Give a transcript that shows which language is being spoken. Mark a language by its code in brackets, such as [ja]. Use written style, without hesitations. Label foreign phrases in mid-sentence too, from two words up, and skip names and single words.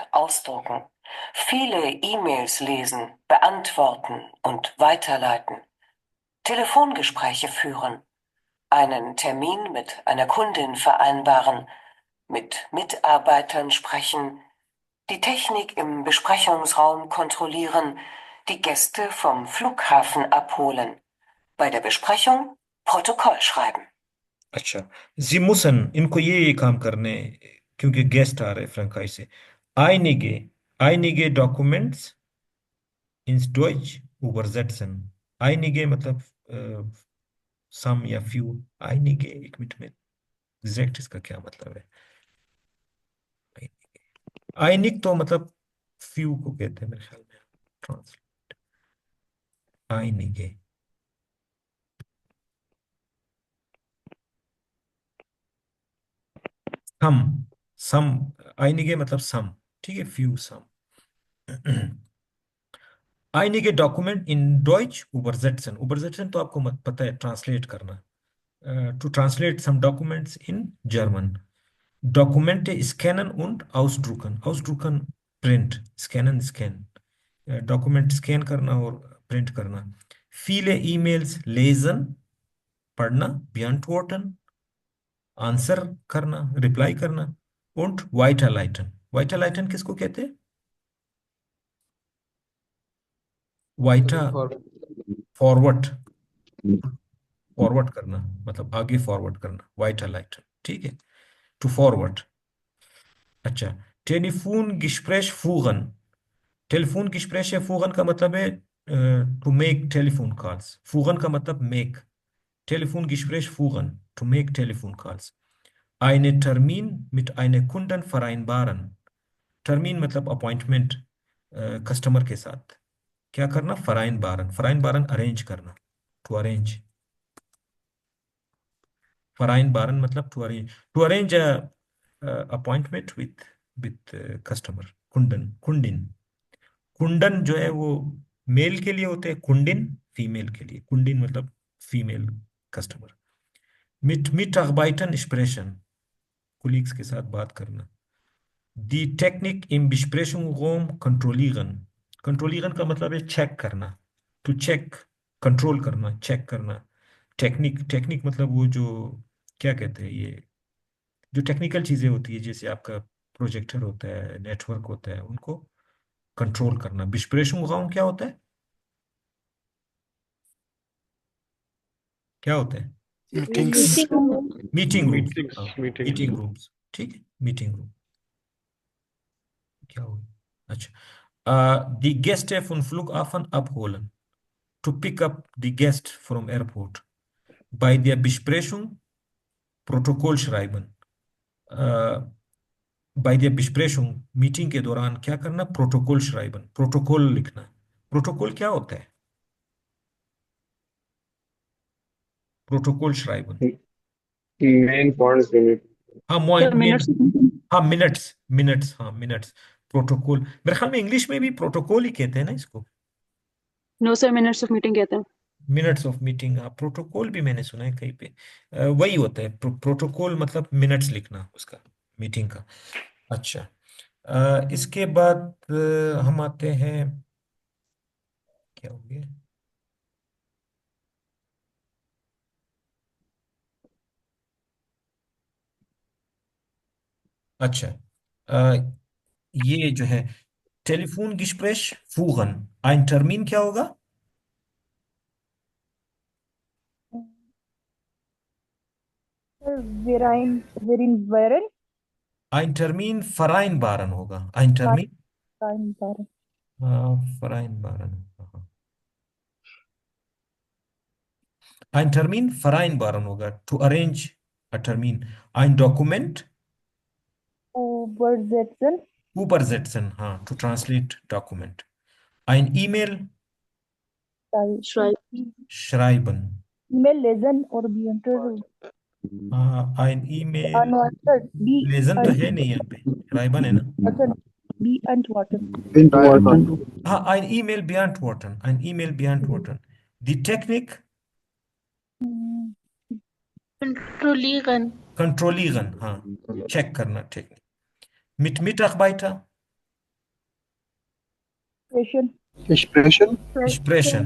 [de] ausdrucken, viele E-Mails lesen, beantworten und weiterleiten, Telefongespräche führen, einen Termin mit einer Kundin vereinbaren, mit Mitarbeitern sprechen, die Technik im Besprechungsraum kontrollieren, die Gäste vom Flughafen abholen, bei der Besprechung Protokoll schreiben. [hi] अच्छा, जिमुसन इनको ये काम करने, क्योंकि गेस्ट आ रहे फ्रंकाई से। [de] einige einige Dokuments in Deutsch übersetzen। [hi] आइनिगे मतलब सम या फ्यू। आइनिगे, एक मिनट में एग्जैक्ट इसका क्या मतलब है। आइनिक तो मतलब फ्यू को कहते हैं मेरे ख्याल में। [en] translate einige, some some einige मतलब some। [hi] ठीक है, [en] few some. [de] einige Dokument in Deutsch übersetzen। [hi] übersetzen तो आपको पता है ट्रांसलेट करना। [en] to translate some documents in German। [de] Dokumente scannen und ausdrucken। ausdrucken print, scannen scan। [en] document scan [hi] करना और प्रिंट करना। [de] viele E-Mails lesen, [hi] पढ़ना, beantworten, आंसर करना, रिप्लाई करना। [de] und weiterleiten। [hi] weiterleiten किसको कहते हैं? वाइटा फॉरवर्ड, फॉरवर्ड करना मतलब आगे फॉरवर्ड करना, weiterleiten। ठीक है, [en] to forward. [hi] अच्छा, [de] Telefongespräch führen। Telefongespräche führen [hi] का मतलब है [en] to make telephone calls. [hi] führen का मतलब मेक। [de] Telefongespräch führen, [en] to make telephone calls। [de] Einen Termin mit einer Kunden vereinbaren। [hi] Termin मतलब [en] appointment customer [hi] के साथ। क्या करना? [de] vereinbaren। vereinbaren [hi] अरेंज करना, [en] to arrange. vereinbaren मतलब to arrange appointment with customer. [hi] कुंडन कुंडिन, कुंडन जो है वो मेल के लिए होते हैं, कुंडिन फीमेल के लिए। कुंडिन मतलब [en] female customer. [de] mit Mitarbeitern sprechen, [hi] कोलीग्स के साथ बात करना। [de] die Technik im Besprechungsraum kontrollieren। [hi] kontrollieren का मतलब है चेक करना, [en] to check, [hi] कंट्रोल करना, चेक करना। टेक्निक, टेक्निक मतलब वो जो क्या कहते हैं, ये जो टेक्निकल चीजें होती है, जैसे आपका प्रोजेक्टर होता है, नेटवर्क होता है, उनको कंट्रोल करना। Besprechungsraum क्या होता है? क्या होता है? मीटिंग्स। [en] meeting rooms. Meetings. meeting rooms, [hi] ठीक है, [en] meeting room. [hi] क्या हुआ? अच्छा, [de] die Gäste von Flughafen abholen, [en] to pick up the guest from airport, [de] bei der Besprechung Protokoll schreiben। bei der Besprechung, [hi] मीटिंग के दौरान क्या करना? [de] Protokoll schreiben, [hi] प्रोटोकॉल लिखना। प्रोटोकॉल क्या होता है? [de] प्रोटोकॉल schreiben। [en] Main points in it. [hi] हाँ, Sir, मेन, [en] minutes. [hi] हाँ मिनट्स, मिनट्स, हाँ मिनट्स। प्रोटोकॉल मेरे ख्याल में इंग्लिश में भी प्रोटोकॉल ही कहते हैं ना इसको। [en] No, sir, minutes of meeting [hi] कहते हैं। [en] minutes of meeting, हाँ। [hi] प्रोटोकॉल भी मैंने सुना है कहीं पे। वही होता है प्रोटोकॉल मतलब मिनट्स लिखना उसका, मीटिंग का। अच्छा, इसके बाद हम आते हैं, क्या हो गया? अच्छा, ये जो है [de] Telefongespräch führen, ein Termin [hi] क्या होगा? वेरन [de] Ein Termin vereinbaren होगा। ein Termin vereinbaren। vereinbaren, हाँ। Ein Termin vereinbaren होगा, [en] to arrange a Termin. [de] Ein Dokument Übersetzen. übersetzen, [hi] हाँ, [en] to translate document. [de] Ein E-Mail schreiben. E-mail lesen और beantworten. Ein E-Mail [en] Unanswered. [hi] lesen तो है नहीं यहाँ पे, schreiben है ना? [de] Beantworten. [hi] हाँ, [de] ein E-Mail beantworten, ein E-Mail beantworten. Die Technik Kontrollieren. controllieren, [hi] हाँ, check करना टेक्निक. [de] Mit Mitarbeiter sprechen.